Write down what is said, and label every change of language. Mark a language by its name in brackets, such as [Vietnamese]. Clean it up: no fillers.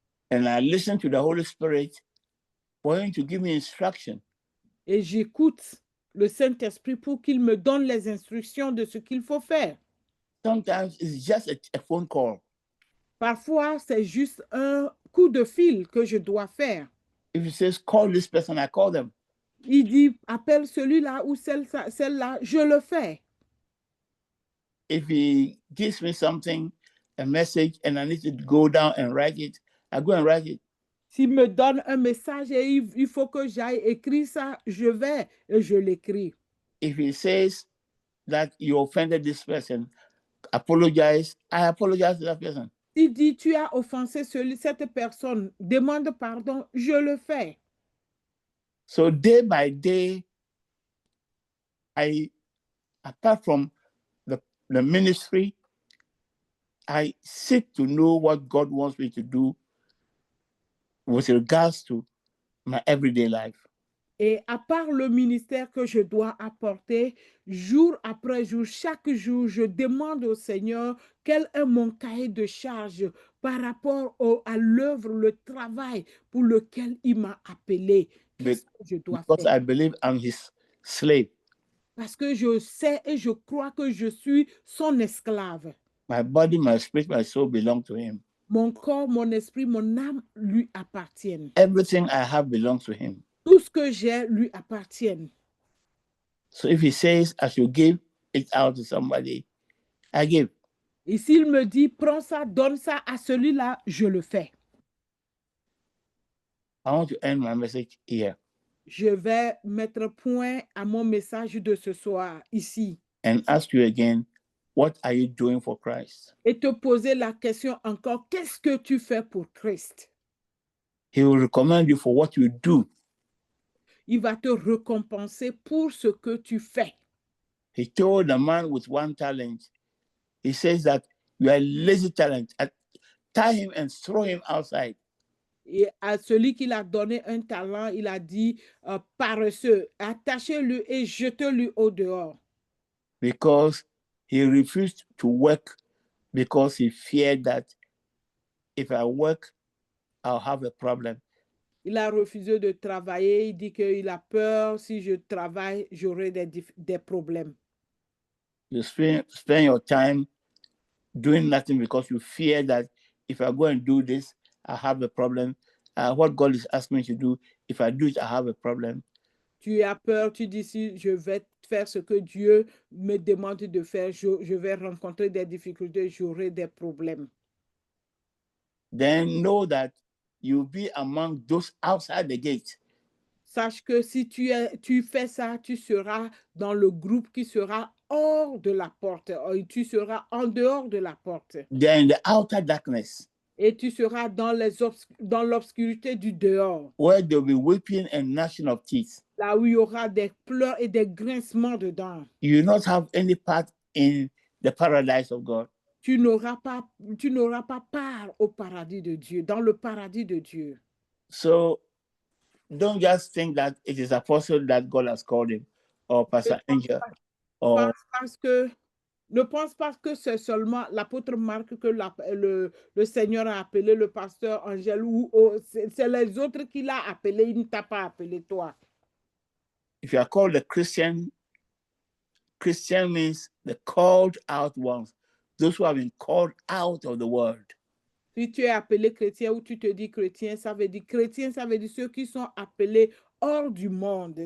[English] And I listen to the Holy Spirit for him to give me instruction. [French] Et j'écoute le Saint-Esprit pour qu'il me donne les instructions de ce qu'il faut faire. [English] Sometimes it's just a phone call. [French] Parfois, c'est juste un coup de fil que je dois faire. [English] If he says, call this person, I call them. [French] Il dit, appelle celui-là ou celle-là, je le fais. [English] If he gives me something, a message, and I need to go down and write it, I go and write it. [French] S'il me donne un message et il faut que j'aille écrire ça, je vais et je l'écris. [English] If he says that you offended this person, apologize, I apologize to that person. [French] Il dit, tu as offensé cette personne, demande pardon, je le fais. [English] So day by day, apart from the ministry, I seek to know what God wants me to do with regards to my everyday life. [French] Et à part le ministère que je dois apporter, jour après jour, chaque jour, je demande au Seigneur quel est mon cahier de charge par rapport à l'œuvre, le travail pour lequel il m'a appelé. Qu'est-ce que je dois [English] Because [French] faire? [English] I believe I'm his slave. [French] Parce que je sais et je crois que je suis son esclave. [English] My body, my spirit, my soul belong to him. [French] Mon corps, mon esprit, mon âme lui appartiennent. [English] Everything I have belongs to him. [French] Tout ce que j'ai lui appartient. [English] So if he says I should give it out to somebody, I give. [French] Et s'il me dit, prends ça, donne ça à celui-là, je le fais. [English] I want to end my message here [French] Je vais mettre point à mon message de ce soir ici [English] and ask you again, what are you doing for Christ? [French] et te poser la question encore, qu'est-ce que tu fais pour Christ? [English] He will recommend you for what you do. [French] Il va te récompenser pour ce que tu fais. [English] He told the man with 1 talent, he says that you are a lazy talent. Tie him and throw him outside. [French] Et à celui qui l'a donné un talent, il a dit, paresseux, attachez-le et jetez-le au dehors. [English] Because he refused to work because he feared that if I work, I'll have a problem. [French] Il a refusé de travailler. Il dit qu'il a peur. Si je travaille, j'aurai des problèmes. [English] You spend your time doing nothing because you fear that if I go and do this, I have a problem. What God is asking me to do, if I do it, I have a problem. [French] Tu as peur, tu dis si je vais faire ce que Dieu me demande de faire, je vais rencontrer des difficultés, j'aurai des problèmes. [English] Then know that you'll be among those outside the gate. [French] Sache que si tu fais ça, tu seras dans le groupe qui sera hors de la porte. Tu seras en dehors de la porte. [English] They're in the outer darkness, [French] Et tu seras dans l'obscurité du dehors. [English] where there'll be weeping and gnashing of teeth. [French] Là où il y aura des pleurs et des grincements dedans. [English] You will not have any part in the paradise of God. [French] Tu n'auras pas part au paradis de Dieu, dans le paradis de Dieu. [English] So don't just think that it is apostle that God has called him, or Pastor Angel, or [French] Ne pense pas que c'est seulement l'apôtre Marc que le Seigneur a appelé, le pasteur Angèle, ou c'est les autres qu'il a appelé, il ne t'a pas appelé toi. [English] if you are called a Christian, Christian means the called out ones, those who have been called out of the world. [French] Si tu es appelé chrétien ou tu te dis chrétien, ça veut dire ceux qui sont appelés hors du monde.